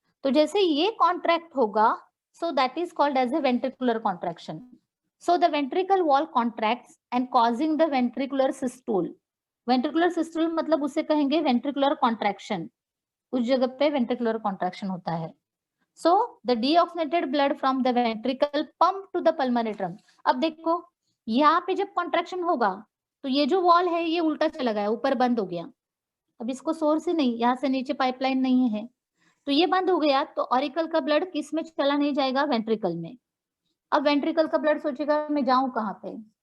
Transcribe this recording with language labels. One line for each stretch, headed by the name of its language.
Hindi: तो जैसे ये कॉन्ट्रैक्ट होगा,
English: So that is called as a ventricular contraction. So the ventricle wall contracts and causing the ventricular systole.
Hindi: Ventricular सिस्टूल मतलब उसे कहेंगे वेंट्रिकुलर कॉन्ट्रैक्शन, उस जगह पे वेंट्रिकुलर कॉन्ट्रैक्शन होता है.
English: So the deoxygenated blood from the ventricle pump to the pulmonary trunk.
Hindi: अब देखो यहाँ पे जब कॉन्ट्रैक्शन होगा तो ये जो वॉल है ये उल्टा चला गया, ऊपर बंद हो गया. अब इसको सोर्स ही नहीं, यहाँ से नीचे पाइपलाइन नहीं है, तो ये बंद हो गया. तो ऑरिकल का ब्लड किस में चला नहीं जाएगा? वेंट्रिकल में. अब वेंट्रिकल का ब्लड सोचेगा मैं जाऊं कहाँ पे?